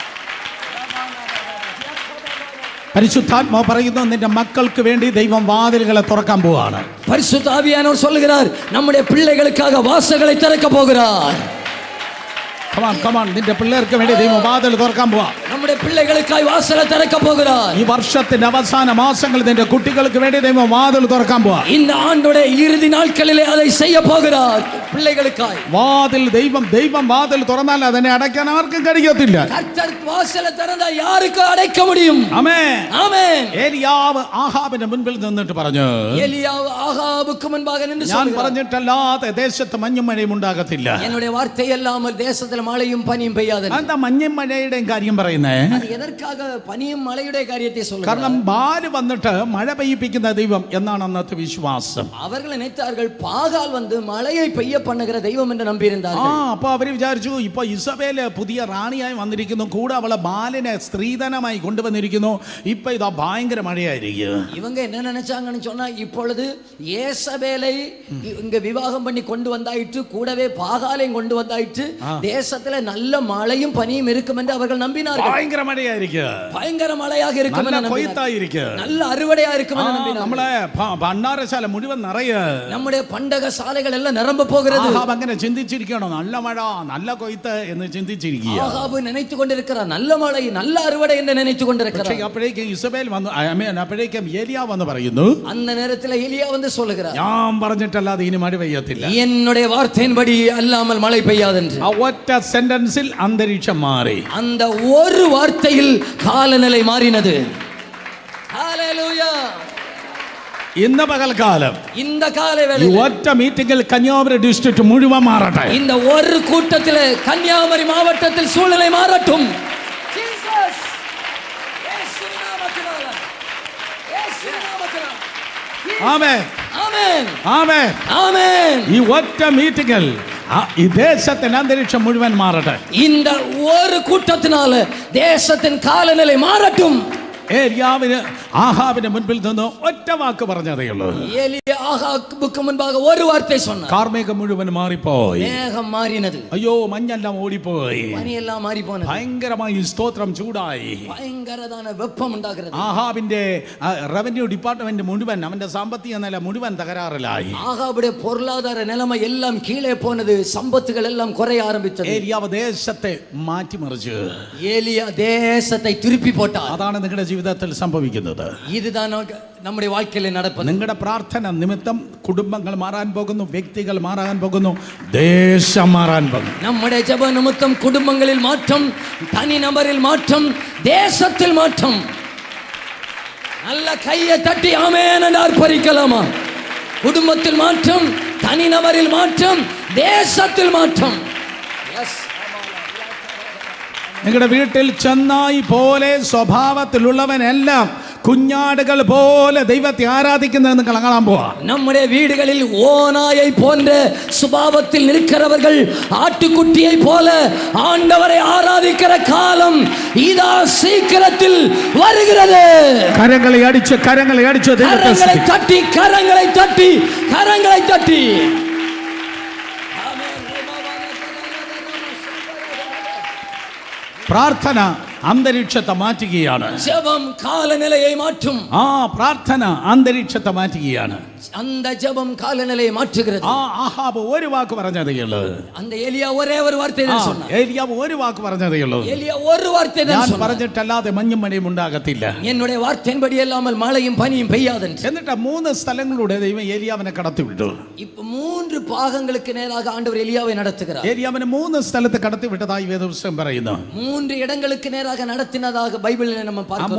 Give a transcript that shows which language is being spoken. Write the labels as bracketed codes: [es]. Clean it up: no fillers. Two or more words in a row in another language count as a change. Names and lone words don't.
[ml] പരിശുദ്ധാത്മാവ് പറയുന്നു, നിന്റെ മക്കൾക്ക് വേണ്ടി ദൈവം വാതിലുകളെ തുറക്കാൻ പോവാണ്. [ta] பரிசுத்த ஆவியானவர் சொல்லுகிறார், நம்முடைய பிள்ளைகளுக்காக வாசல்களை திறக்க போகிறார். [ml] നിന്റെ പിള്ളേർക്ക് വേണ്ടി ദൈവം വാതിൽ തുറക്കാൻ പോവാ. [ta] நம்முடைய பிள்ளைகளுக்காய் வாசலை திறக்க போகிறார். [ml] ഈ വർഷത്തിന്റെ അവസാന മാസങ്ങളിൽ നിന്റെ കുട്ടികൾക്ക് വേണ്ടി ദൈവം വാതിൽ തുറക്കാൻ പോവാ. [ta] இந்த ஆண்டுடைய இறுதி நாட்களிலே அதை செய்ய போகிறார் பிள்ளைகளுக்காய். [ml] ദൈവം വാതിൽ തുറന്നാൽ അതിനെ അടയ്ക്കാൻ ആർക്കും കഴിയത്തില്ല. [ta] கர்த்தர் வாசலை திறந்தா யாருக்கு அடைக்க முடியும்? [ml] ആമേൻ, [ta] ஆமென். [ml] ഏലിയാവ് ആഹാബിന്റെ മുൻപിൽ നിന്നിട്ട് പറഞ്ഞു, [ta] எலியாവ് ஆகாபுக்கு முன்பாக நின்று [ml] ഞാൻ [ta] சொல்கிறார், [ml] പറഞ്ഞിട്ടല്ലാതെ ദേശത്ത് മഞ്ഞും മഴയും ഉണ്ടാകത്തില്ല. [ta] என்னுடைய வார்த்தை இல்லாமல் தேசத்தில் மழையும் பனியும் பெய்யாது. [ml] എന്താ മഞ്ഞും മഴയുടെയും കാര്യം പറയുന്നേ? [ta] அது எதற்காக பனியும் மழையுடைய காரியத்தை சொல்றார்? [ml] കാരണം ബാല് വന്നിട്ട് മഴ പെയ്യിപ്പിക്കുന്ന ദൈവം എന്നാണ് അന്നത്തെ വിശ്വാസം. [ta] அவர்கள் நினைத்தார்கள் பாகால் வந்து மழையை பெய்ய பண்ணுகிற தெய்வம் என்று நம்பியிருந்தார்கள். [ml] അപ്പൊ അവര് വിചാരിച്ചു, ഇപ്പൊ ഇസബേല് പുതിയ റാണിയായി വന്നിരിക്കുന്നു, കൂടെ അവളെ ബാലിനെ സ്ത്രീധനമായി കൊണ്ടുവന്നിരിക്കുന്നു, ഇപ്പൊ ഇതാ ഭയങ്കര മഴയായിരിക്കും. [ta] இவங்க என்ன நினைச்சாங்கன்னு சொன்னா, இப்பொழுது ஏசபேலை இங்க விவாகம் பண்ணி கொண்டு வந்தாயிற்று, கூடவே பாகாலையும் கொண்டு வந்தாயிற்று, தேசத்துல நல்ல மழையும் பனியும் இருக்கும் என்று அவர்கள் நம்பினார்கள். [ml] ഭയങ്കര മഴയായിരിക്കും, [ta] பயங்கர மழையாக இருக்கும் என்று [ml] കൊയ്ത്തായിരിക്കും, [ta] நல்ல அறுவடையா இருக்கும் என்று நம்பினார்கள். [ml] നമ്മളെ ഭണ്ഡാരശാല മുഴുവൻ നിറയെ, [ta] நம்முடைய பண்டக சாலைகள் எல்லாம் நிரம்ப போகிறது. [ml] ആഹാബ് അങ്ങനെ ചിന്തിച്ചിരിക്കണോ, നല്ല മഴ നല്ല കൊയ്ത്ത് എന്ന് ചിന്തിച്ചിരിക്കുക. [ta] ஆகாபு நினைத்து கொண்டிருக்கிறார், நல்ல மழை நல்ல அறுவடை என்று நினைத்து கொண்டிருக்கிறார். [ml] പക്ഷേ അപ്പോഴേക്കും ഇസബേൽ വന്നു, അപ്പോഴേക്കും ഏലിയാ വന്ന് പറയുന്നു, [ta] அந்த நேரத்தில் எலியா வந்து சொல்லுகிறார், [ml] ഞാൻ പറഞ്ഞിട്ടല്ലാതെ ഇനി മഴ പെയ്യത്തില്ല, [ta] என்னுடைய வார்த்தையின்படி அல்லாமல் மழை பெய்யாது என்று. [ml] ആ ഒറ്റ സെന്റൻസിൽ അന്തരീക്ഷം മാറി. [ta] அந்த ஒரு வார்த்தையில் காலநிலை மாறினது. ஹalleluya. [ml] ഇന്ന് പകൽക്കാലം [ta] இந்த காலை [ml] ഈ [ta] வேளையில் [ml] ഒറ്റ മീറ്റിംഗിൽ കന്യാകുമാരി ഡിസ്ട്രിക്ട് മുഴുവൻ മാറട്ടെ. [ta] இந்த ஒரு கூட்டத்திலே கன்னியாகுமரி மாவட்டத்தில் சூழ்நிலை மாறட்டும். ஜீசஸ், இயேசுவின் நாமத்தினால, இயேசுவின் நாமத்தினால. [ml] ആമേൻ, [ta] ஆமென், [ml] ആമേൻ, [ta] ஆமென். [ml] ഈ ഒറ്റ മീറ്റിംഗിൽ ഈ ദേശത്തിന്റെ അന്തരീക്ഷം മുഴുവൻ മാറട്ടെ. [ta] இந்த ஒரு கூட்டத்தினால தேசத்தின் காலநிலை மாறட்டும். [ml] ഏലിയാവിന് ആഹാബിന്റെ മുൻപിൽ നിന്ന് ഒറ്റ വാക്ക് പറഞ്ഞതേ ഉള്ളൂ. [ta] எலியா ஆகாபுக்கு முன்பாக ஒரு வார்த்தை சொன்னார், [ml] കാർമേഘം മുഴുവൻ മാറിപ്പോയി. [ta] மேகம் മാറിனது, [ml] അയ്യോ മഞ്ഞെല്ലാം ഓടിപ്പോയി, [ta] பனி எல்லாம் மாறி போனது, [ml] ഭയങ്കരമായി സ്തോത്രം ചൂടായി. [ta] பயங்கரமான வெப்பம் உண்டாகிறது. [ml] ആഹാബിന്റെ റവന്യൂ ഡിപ്പാർട്ട്മെന്റ് മുഴുവൻ, അവന്റെ സാമ്പത്തിക നില മുഴുവൻ തകരാറിലായി. [ta] ஆகாபுடைய பொருளாதார நிலைமை எல்லாம் கீழே போனது, சம்பத்துகள் எல்லாம் குறைய ஆரம்பித்தது. [ml] ഏലിയാവ് ദേശത്തെ മാറ്റിമറിച്ചു. [ta] ஏலியா தேசத்தை திருப்பி போட்டார். [ml] അതാണ് നിങ്ങളുടെ ജീവിതത്തിൽ സംഭവിക്കുന്നത്. [ta] இதுதான் நம்முடைய வாழ்க்கையில நடப்பது. [ml] നിങ്ങളുടെ പ്രാർത്ഥന നിമിത്തം കുടുംബങ്ങൾ മാറാൻ പോകുന്നു, വ്യക്തികൾ മാറാൻ പോകുന്നു, ദേശം മാറാൻ പോകുന്നു. [ta] நம்முடைய ஜெப நிமித்தம் குடும்பங்களில் மாற்றம், தனி நபரில் மாற்றம், தேசத்தில் மாற்றம். நல்ல கையை தட்டி ஆமென் என்று ஆர்ப்பரிக்கலாமா? குடும்பத்தில் மாற்றம், தனி நபரில் மாற்றம், தேசத்தில் மாற்றம். எஸ். [ml] നിങ്ങളുടെ വീട്ടിൽ ചെന്നായി പോലെ സ്വഭാവത്തിലുള്ളവനെല്ലാം കുഞ്ഞാടുകൾ പോലെ ദൈവത്തെ ആരാധിക്കുന്നത് നിങ്ങൾ കാണാൻ പോവാ. [ta] நம்முடைய வீடுகளில் ஓநாயை போன்ற சுபாவத்தில் இருக்கிறவர்கள் ஆட்டுக்குட்டியை போல ஆண்டவரை ஆராதிக்கிற காலம் இதா சீக்கிரத்தில் வருகிறது. [ml] കരങ്ങളെ അടിച്ച് [ta] கரங்களை தட்டி கரங்களை தட்டி கரங்களை தட்டி [ml] പ്രാർത്ഥന അന്തരീക്ഷത്തെ മാറ്റുകയാണ്. [ta] ஜெபம் காலநிலையை மாற்றும். [ml] പ്രാർത്ഥന അന്തരീക്ഷത്തെ മാറ്റുകയാണ്. [ta] அந்த ஜெபம் காலநிலையை மாற்றுகிறது. [ml] ആഹാബ് ഒരു വാക്ക് പറഞ്ഞതേ ഉള്ളൂ. [ta] அந்த எலியா ஒரே ஒரு வார்த்தை தான் சொன்னார். [ml] ഏലിയാവ് ഒരു വാക്ക് പറഞ്ഞതേ ഉള്ളൂ. [ta] எலியா ஒரு வார்த்தை தான் சொன்னார். [ml] ഞാൻ പറഞ്ഞിട്ടല്ലാതെ മഞ്ഞും മഴയും ഉണ്ടാകത്തില്ല. [ta] என்னுடைய வார்த்தையின்படி அல்லாமல் மழையும் பனியும் பெய்யாதென்று. [ml] എന്നിട്ട് 3 സ്ഥലങ്ങളിലൂടെ ദൈവം ഏലിയാവിനെ കടത്തിവിട്ടു. [ta] இப்ப 3 பாகங்களுக்கு நேராக ஆண்டவர் எலியாவை நடத்துகிறார். [ml] ഏലിയാവിനെ 3 സ്ഥലത്ത് കടത്തിവിട്ടതായി വേദപുസ്തകം പറയുന്നു. [ta] 3 இடங்களுக்கு நேராக நடத்தினதாக பைபிளில் நம்ம பார்க்கிறோம்.